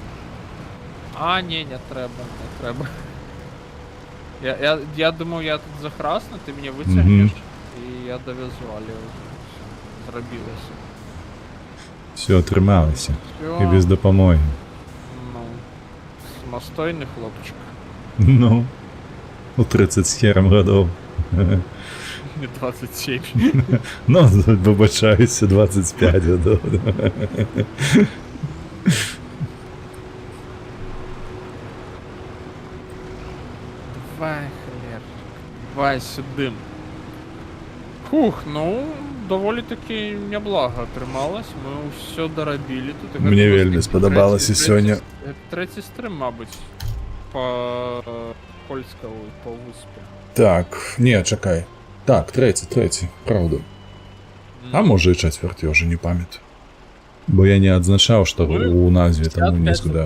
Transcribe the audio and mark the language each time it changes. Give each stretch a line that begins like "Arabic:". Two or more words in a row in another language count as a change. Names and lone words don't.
Belarusian: А, не трэба. Я думаў, я тут захрасну, ты мяне выцягнеш, і я давязу, але ўсё, зрабілася. Все, атрымалася. Всё. І без дапамогі.
Ukrainian: Ну, самастойны хлопчик. Ну, у 30 з хером годов. Не 27. Ну, вибачаюся, 25 годов. Давай сюди. Фух, ну, доволі таки неблаго атрымалось. Ми все доробили тут.
Belarusian: Мне вельмі сподобалося сьогодні.
Ukrainian: Третій стрим, мабуть, по польському, по виспі. Так, не, чекай. Так, третій, правда. А може і четвертий, я вже не пам'ятаю. Бо я не відзначав, що у назві там не згадаю.